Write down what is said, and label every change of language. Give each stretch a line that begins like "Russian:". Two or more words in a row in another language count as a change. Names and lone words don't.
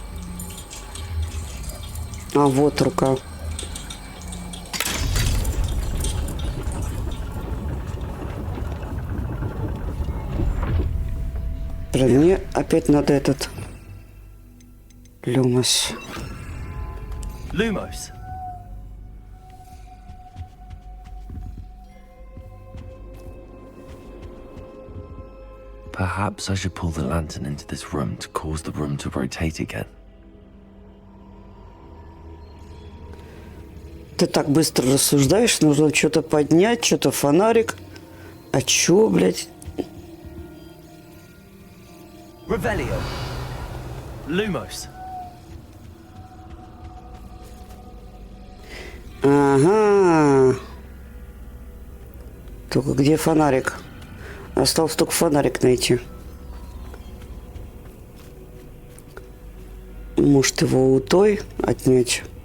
Russian: А, вот рука. Блин, мне опять надо этот люмос.
English: Perhaps I should pull the lantern into this room to cause the room to rotate again.
Russian: Ты так быстро рассуждаешь, нужно что-то поднять, что-то фонарик. А чё, блядь?
Latin: Revelio. Lumos.
Russian: Ага. Только где фонарик? Осталось только фонарик найти. Может, его у той отнять?